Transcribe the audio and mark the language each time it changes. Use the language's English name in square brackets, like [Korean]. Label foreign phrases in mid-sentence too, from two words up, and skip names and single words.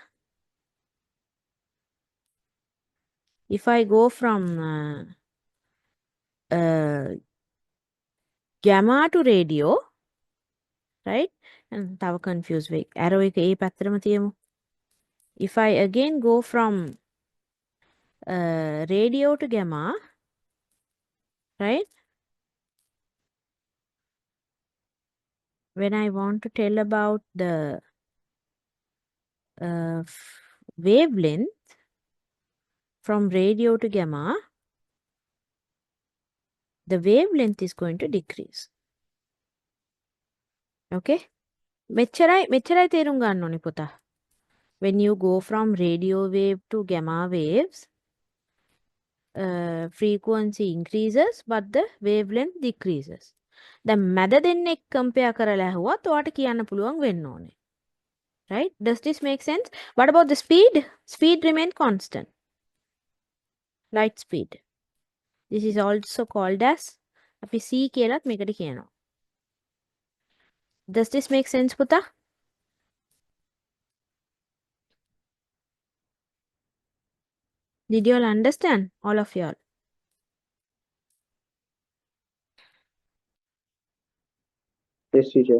[English] If I go from gamma to radio, right? [Sinhala] And තව confused වෙයි. arrow එක ඒ පැත්තටම තියමු. [English] If I again go from radio to gamma, right? When I want to tell about the wavelength from radio to gamma, the wavelength is going to decrease. [Sinhala] Okay? මෙච්චරයි තේරුම් ගන්න ඕනේ පුතා. [English] When you go from radio wave to gamma waves, frequency increases but the wavelength decreases. [Sinhala] දැන් මැද දෙන්නෙක් compare කරලා ඇහුවත් ඔයාට කියන්න පුළුවන් වෙන්න ඕනේ. [English] Right? Does this make sense? What about the speed? Speed remain constant. Light speed. This is also called as [Sinhala] අපි c කියලාත් මේකට කියනවා. [English] Does this make sense, පුතා? Did you all understand? All of you all. Yes, teacher.